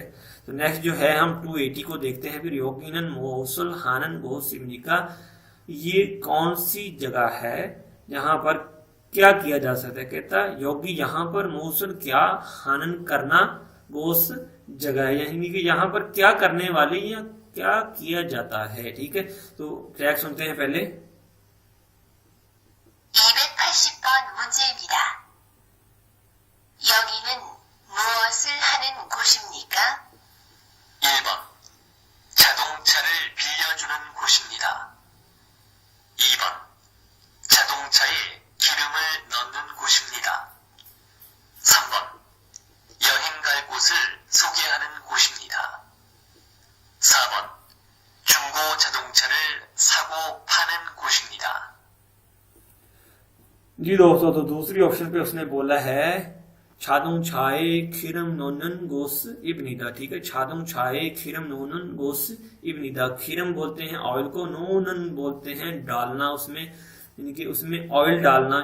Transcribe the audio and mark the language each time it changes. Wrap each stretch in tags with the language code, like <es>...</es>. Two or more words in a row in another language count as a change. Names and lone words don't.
<hi>तो नेक्स्ट जो है हम 280 को देखते हैं। फिर</hi> <ko>여기는 무엇을 하는 곳입니까,</ko> <hi>ये कौन सी जगह है यहाँ पर क्या किया जा सकता है। कहता योगी यहाँ पर मोसल क्या, हानन करना, गोस जगह है, यानी कि यहाँ पर क्या करने वाले या क्या किया जाता है। ठीक है, तो ट्रैक सुनते हैं पहले।</hi> <ko>280번 문제입니다. 여기는 무엇을 하는 곳입니까? 1번 자동차를 빌려주는 곳입니다. 2번 자동차에 기름을 넣는 곳입니다. 3번 여행 갈 곳을 소개하는 곳입니다. 4번 중고 자동차를 사고 파는 곳입니다.</ko> <hi>जी दोस्तों, तो दूसरी ऑप्शन पे उसने बोला है</hi> <ko>자동 차에 기름을 넣는 곳 입니다.</ko> <hi>ठीक है,</hi> <ko>자동 차에 기름을 넣는 곳 입니다.</ko> <hi>खिरम बोलते हैं ऑयल को, नोनन बोलते हैं डालना, उसमें यानी कि उसमें ऑयल डालना।</hi>